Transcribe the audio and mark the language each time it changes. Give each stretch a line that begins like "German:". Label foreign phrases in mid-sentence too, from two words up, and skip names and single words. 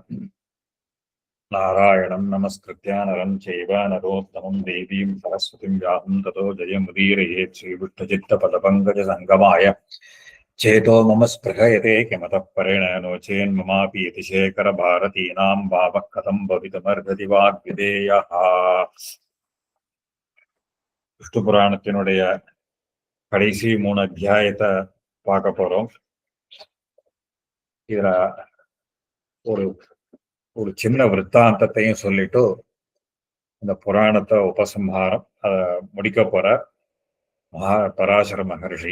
Sanskrit: नारायणं नमस्कृत्य नरं चैव नरोत्तमं देवीं सरस्वतीं व्यासं ततो जयमुदीरयेत्। श्रीविष्टचित्तपदपङ्कजसङ्गमाय चेतो मम स्पृहयते किमतः परेण नो चेन्ममापि यतिशेखरभारतीनां भावः कथं भवितुमर्हति वाग्विदेयः।
Tamil: விஷ்ணு புராணத்தினுடைய கடைசி 3 அத்தியாயத்தை பார்க்க போறோம். இதுல ஒரு ஒரு சின்ன விற்த்தாந்தத்தையும் சொல்லிட்டு இந்த புராணத்தை உபசம்ஹாரம் முடிக்க போற பராசர மகர்ஷி.